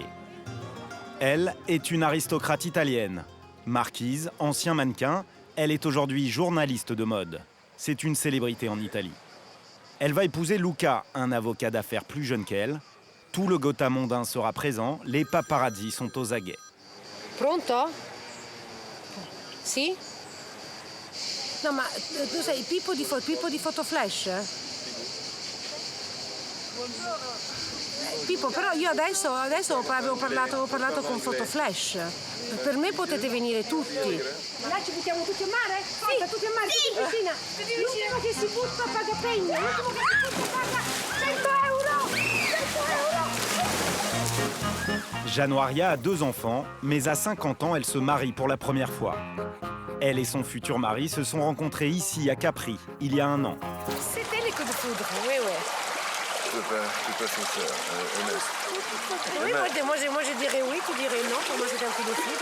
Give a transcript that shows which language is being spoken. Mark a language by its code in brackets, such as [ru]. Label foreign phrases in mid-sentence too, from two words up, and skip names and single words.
[fr] Elle est une aristocrate italienne. Marquise, ancien mannequin, elle est aujourd'hui journaliste de mode. C'est une célébrité en Italie. Elle va épouser Luca, un avocat d'affaires plus jeune qu'elle. Tout le Gotha mondain sera présent, les paparazzi sont aux aguets. [it] Pronto? Sì? No, ma tu sei Pippo di Fotoflash? Pippo, però io adesso avevo parlato con Fotoflash. Per me potete venire tutti. Là ci buttiamo tutti a mare? Sì, tutti a mare, sì. Tutti vicina. L'ultimo che si butta paga pegna. L'ultimo che si butta paga 100 euro. 100 euro. [fr] Januaria a 2 enfants, mais à 50 ans, elle se marie pour la première fois. Elle et son futur mari se sont rencontrés ici, à Capri, il y a 1 an. C'était les coups de foudre, oui. Tout à fait sincère, honnête. Oui, moi je dirais oui, tu dirais non. Pour moi, c'est un coup de foudre.